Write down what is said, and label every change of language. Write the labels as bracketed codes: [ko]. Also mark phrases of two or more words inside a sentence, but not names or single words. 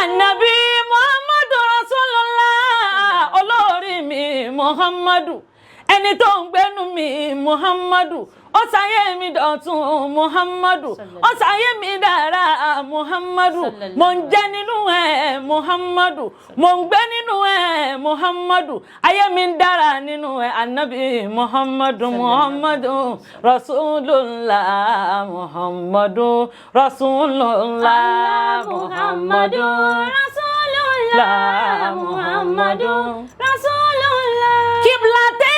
[yo] Ànábì [ar] محمد رسول الله, [yo] olórí mi Muhammadu, ẹni tó ń gbénu mi Muhammadu, ó ṣayé mi dọ̀tun Muhammadu, ó ṣayé mi dára Muhammadu, mo ń jẹ nínú ẹ̀ Muhammadu, mo ń gbé nínú ẹ̀ Muhammadu, ayé mi ń dára nínú ẹ̀ Ànábì Muhammadu. [ar] محمد رسول الله، محمد رسول الله، محمد رسول الله، محمد رسول الله. [yo] Kíbla